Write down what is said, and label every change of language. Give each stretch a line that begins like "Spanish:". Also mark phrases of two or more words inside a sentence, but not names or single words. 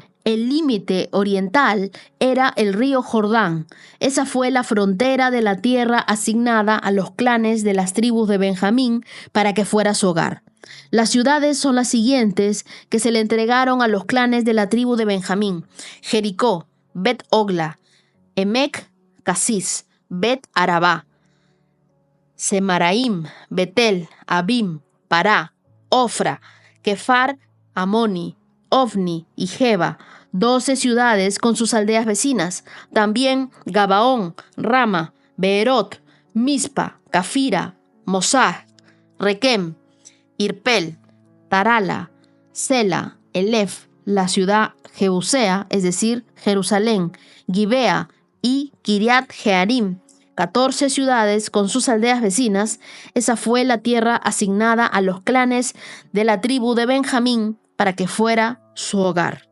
Spanish: El límite oriental era el río Jordán. Esa fue la frontera de la tierra asignada a los clanes de las tribus de Benjamín para que fuera su hogar. Las ciudades son las siguientes que se le entregaron a los clanes de la tribu de Benjamín: Jericó, Bet-Ogla, Emec, Casis, Bet-Arabá, Semaraim, Betel, Abim, Pará, Ofra, Kefar, Amoni, Ofni y Geba, 12 ciudades con sus aldeas vecinas. También Gabaón, Rama, Beerot, Mispa, Cafira, Mosah, Requem, Irpel, Tarala, Sela, Elef, la ciudad Jebusea, es decir, Jerusalén, Gibea y Kiriat Jearim, 14 ciudades con sus aldeas vecinas. Esa fue la tierra asignada a los clanes de la tribu de Benjamín para que fuera su hogar.